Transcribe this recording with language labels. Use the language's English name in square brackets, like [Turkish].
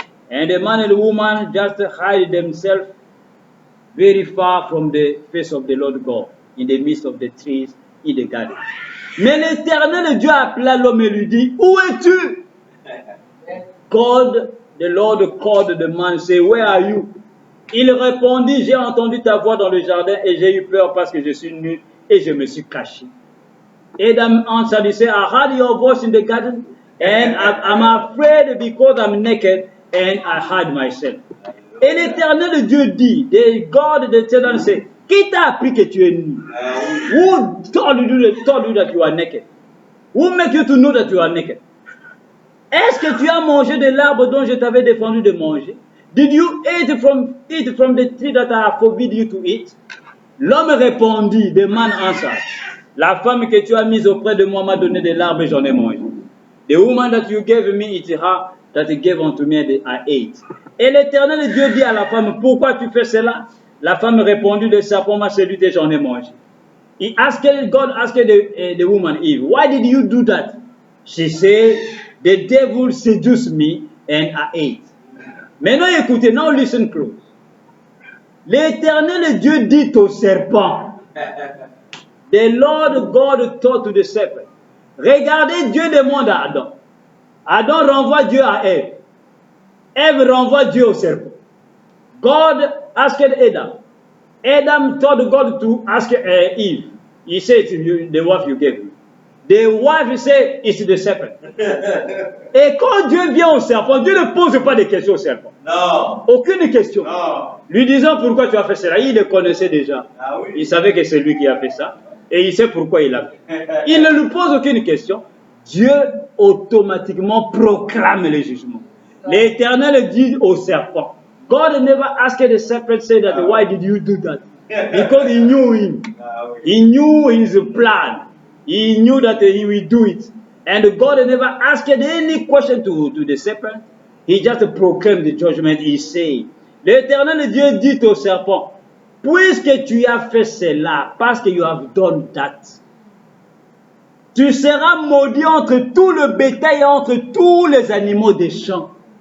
[English] And the man and the woman just hide themselves very far from the face of the Lord God, in the midst of the trees in the garden. [French] Mais l'Éternel Dieu appela l'homme et lui dit, où es-tu? [English] God, the Lord called the man, say, where are you? [French] Il répondit, j'ai entendu ta voix dans le jardin et j'ai eu peur parce que je suis nu et je me suis caché. [English] Adam answered, he said, I heard your voice in the garden and I'm afraid because I'm naked and I hide myself. [French] Et l'Éternel Dieu dit, [English] the God, the Eternal say, [French] qui t'a appris que tu es nu? [English] Who told you that you are naked? Who make you to know that you are naked? [French] Est-ce que tu as mangé de l'arbre dont je t'avais défendu de manger? [English] Did you eat from the tree that I have forbidden you to eat? [French] L'homme répondit, [English] the man answered, [French] la femme que tu as mise auprès de moi m'a donné de l'arbre et j'en ai mangé. [English] The woman that you gave me, it is her that he gave unto me and I ate. [French] Et l'Éternel Dieu dit à la femme, pourquoi tu fais cela? La femme répondit, le serpent m'a séduit et j'en ai mangé. [English] God asked the woman Eve, why did you do that? She said, the devil seduced me and I ate. [French] Maintenant écoutez, [English] now listen close. [French] L'Éternel Dieu dit au serpent, [English] the Lord God told to the serpent, [French] regardez, Dieu demande à Adam. Adam renvoie Dieu à Ève. Ève renvoie Dieu au serpent. [English] God asked Adam. Adam told God to ask Eve. He said, the wife you gave me. The wife said, it's the serpent. [French] Et quand Dieu vient au serpent, Dieu ne pose pas de questions au serpent. Non. Aucune question. Non. Lui disant pourquoi tu as fait cela, il le connaissait déjà. Ah oui. Il savait que c'est lui qui a fait ça. Et il sait pourquoi il a fait. Il ne lui pose aucune question. Dieu automatiquement proclame le jugement. L'Éternel dit au serpent, [English] God never asked the serpent, say that, why did you do that? Because he knew him. He knew his plan. He knew that he will do it. And God never asked any question to the serpent. He just proclaimed the judgment. He said, [French] l'Éternel Dieu dit au serpent, puisque tu as fait cela, parce que [English] you have done that, [French] tu seras maudit entre tout le bétail et entre tous les animaux des champs.